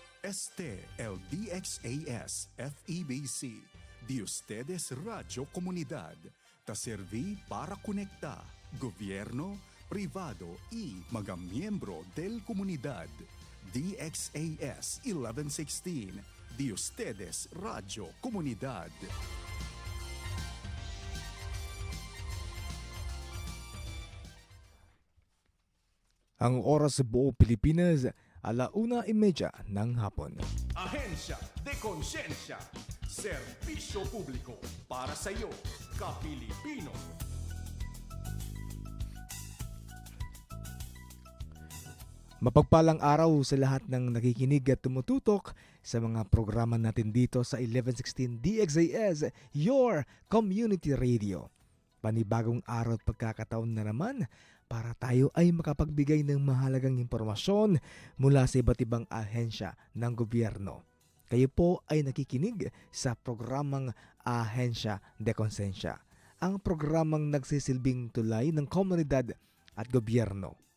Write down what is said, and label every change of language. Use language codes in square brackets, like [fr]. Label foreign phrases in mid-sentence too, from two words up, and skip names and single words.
[cbk] Este el DXAS FEBC, de ustedes Radio Comunidad, ta serví para conectar gobierno, privado y mga miembro del comunidad. DXAS 1116, de ustedes Radio Comunidad. [tl] Ang oras sa buong Pilipinas, 1:30 ng hapon. Ahensya de Konsensya, serbisyo publiko para sa iyo, ka-Pilipino. Mapagpalang araw sa lahat ng nakikinig at tumututok sa mga programa natin dito sa 1116 DXAS, [en] your community radio. [tl] Panibagong araw at pagkakataon na naman para tayo ay makapagbigay ng mahalagang impormasyon mula sa iba't ibang ahensya ng gobyerno. Kayo po ay nakikinig sa programang Ahensya de Konsensya, ang programang nagsisilbing tulay ng komunidad at gobyerno.